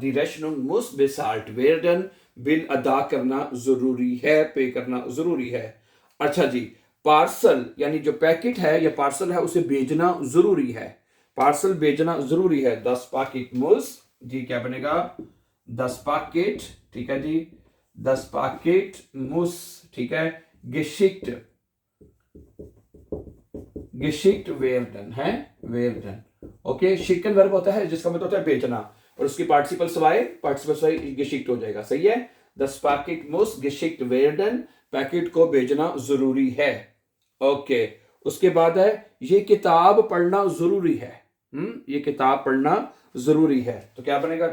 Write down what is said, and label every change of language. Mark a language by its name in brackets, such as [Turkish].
[German] die Rechnung muss bezahlt werden, [Hindi] bill अदा करना जरूरी है, पे करना जरूरी है। अच्छा जी, पार्सल यानी जो पैकेट है या पार्सल है उसे भेजना जरूरी है, पार्सल भेजना जरूरी है, [German] das Paket muss, [Hindi] जी क्या बनेगा? [German] das Paket, ठीक है जी, das Paket muss, ठीक है, geschickt, geschickt werden, है, werden, ओके। [Hindi] schicken वर्ब होता है जिसका मतलब होता है भेजना और उसकी पार्टिसिपल स्वाई geschickt हो जाएगा, सही है। [German] das Paket muss geschickt werden, [Hindi] packet को भेजना जरूरी है, ओके। उसके बाद है ये किताब पढ़ना जरूरी है, ये किताब पढ़ना जरूरी है, तो क्या बनेगा?